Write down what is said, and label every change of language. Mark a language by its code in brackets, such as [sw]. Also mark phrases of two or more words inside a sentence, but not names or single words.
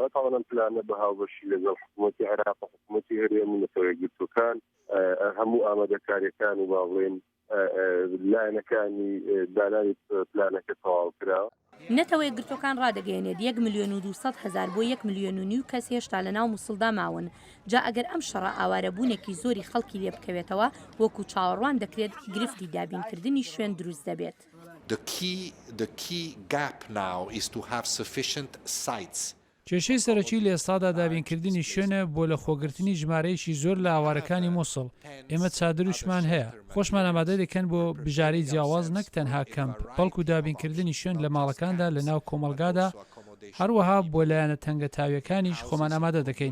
[ckb] تاوانم پلانە بە هاوبەشی لەگەڵ حکوومەتی عێراق و حکوومەتی هەرێم و نەتەوەیەکگرتووەکان هەموو ئامادەکاریەکان و باڵێن لایەنەکانی دانانی پلانەکە تەواو کراوە. نەتەوەی گرتوەکان ڕادەگەیەنێت 1,200,000 بۆ 1,5 ملیۆن کەس هێشتا لە ناو موسڵدا ماون. جا ئەگەر ئەم شەڕە ئاوارەبوونێکی زۆری خەڵکی لێ بکەوێتەوە وەکو چاوەڕوان دەکرێت گرفتی دابینکردنی شوێن دروست دەبێت. [en] The key gap now is to have sufficient sites. [ckb] کێشەی سەرەکی لە ئێستادا دابینکردنی شوێنە بۆ لە خۆگرتنی ژمارەیەکی زۆر لە ئاوارەکانی مووسڵ. ئێمە چادروشمان هەیە. خۆشمان ئامادە دەکەن بۆ بژارەی جیاواز نەک تەنها کەمپ، بەڵکو دابینکردنی شوێن لە ماڵەکاندا لە ناو کۆمەلگادا، هەروەها بۆ لایەنە تەنگە تاویەکانیش خۆمان ئامادە دەکەین.